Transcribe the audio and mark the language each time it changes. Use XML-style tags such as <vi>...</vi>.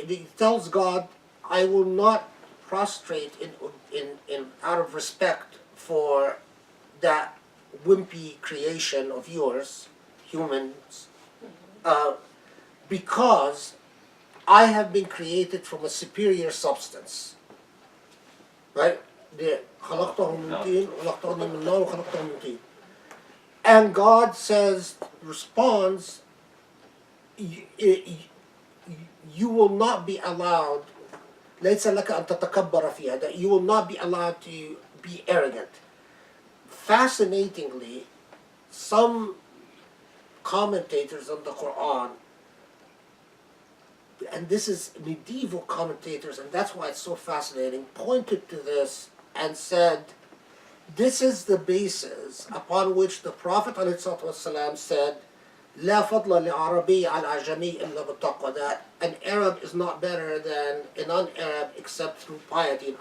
<en>It tells God, I will not prostrate in out of respect for that wimpy creation of yours, humans, because I have been created from a superior substance. Right?</en> <ar>خلقته من طين وخلقتني من نار وخلقته من طين.</ar> <en>And God says, responds, you will not be allowed,</en> <ar>ليس لك أن تتكبر فيها,</ar> <en>that you will not be allowed to be arrogant. Fascinatingly, some commentators on the Quran, and this is medieval commentators, and that's why it's so fascinating, pointed to this and said, this is the basis upon which the Prophet ﷺ said,</en> <ar>لا فضل لعربي على عجمي إلا بالتقوى,</ar> <en>that an Arab is not better than a non-Arab except through piety.</en>